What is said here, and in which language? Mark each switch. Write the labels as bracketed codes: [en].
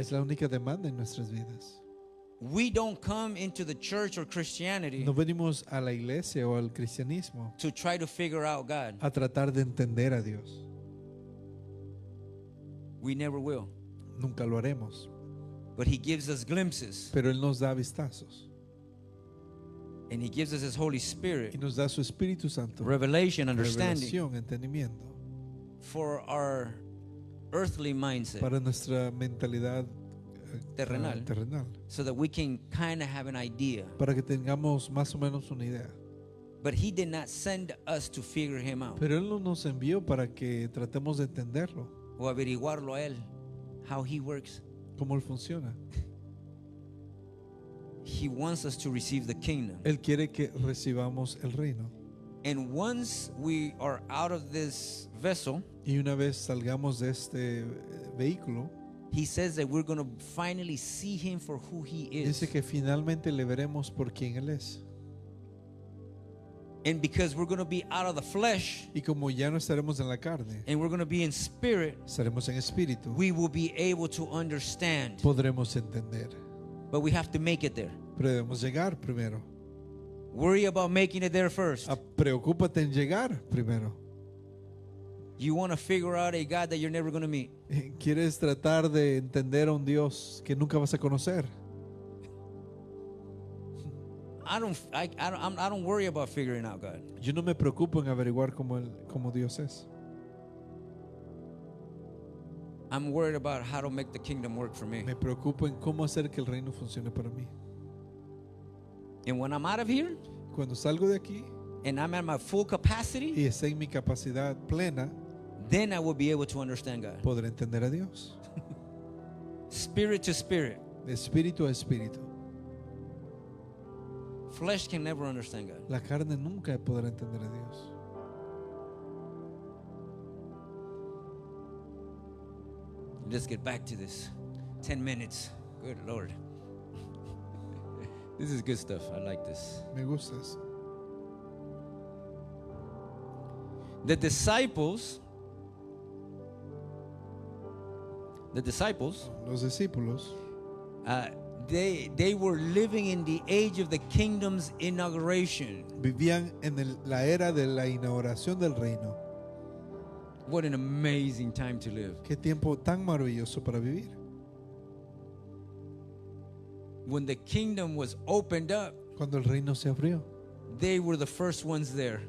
[es] Es la única demanda en nuestras vidas. [en] We don't come into the church or Christianity [es] No venimos a la iglesia o al cristianismo [en] to try to figure out God. [es] a tratar de entender a Dios. [en] We never will. [es] Nunca lo haremos. [en] But He gives us glimpses, [es] Pero Él nos da vistazos [en] and He gives us His Holy [es] y [en] Spirit, [es] nos da su Espíritu Santo, [en] revelation, understanding [es] revelación, entendimiento [en] for our earthly mindset, [es] para nuestra mentalidad terrenal, terrenal, [en] so that we can kind of have an idea. [es] para que tengamos más o menos una idea. [en] But He did not send us to figure Him out [es] Pero Él no nos envió para que tratemos de entenderlo, o averiguarlo a Él, [en] how He works. [es] cómo Él funciona. [en] He wants us to receive the kingdom. [es] Él quiere que recibamos el reino. [en] And once we are out of this vessel, [es] Y una vez salgamos de este vehículo, [en] He says that we're going to finally see Him for who He is. [es] dice que finalmente le veremos por quién Él es. [en] And because we're going to be out of the flesh [es] Y como ya no estaremos en la carne, [en] and we're going to be in spirit, [es] estaremos en espíritu, [en] we will be able to understand. [es] podremos entender. [en] But we have to make it there. [es] Pero debemos llegar primero. [en] Worry about making it there first. [es] Preocúpate en llegar primero. [en] You want to figure out a God that you're never going to meet. [es] ¿Quieres tratar de entender a un Dios que nunca vas a conocer? [en] I don't worry about figuring out God. [es] Yo no me preocupo en averiguar cómo Dios es. [en] I'm worried about how to make the kingdom work for me. [es] Me preocupo en cómo hacer que el reino funcione para mí. [en] And when I'm out of here [es] Cuando salgo de aquí [en] and I'm at my full capacity, [es] y esté en mi capacidad plena, [en] then I will be able to understand God. [es] podré entender a Dios. [en] Spirit to spirit. [es] De espíritu a espíritu. [en] Flesh can never understand God. [es] La carne nunca podrá entender a Dios. [en] Let's get back to this. 10 minutes. Good Lord. This is good stuff. I like this. [es] Me gusta eso. [en] The disciples, [es] Los discípulos [en] they were living in the age of the kingdom's inauguration. [es] vivían en la era de la inauguración del reino. [en] What an amazing time to live. [es] Qué tiempo tan maravilloso para vivir. [en] When the kingdom was opened up, [es] Cuando el reino se abrió, [en] they were the first ones there,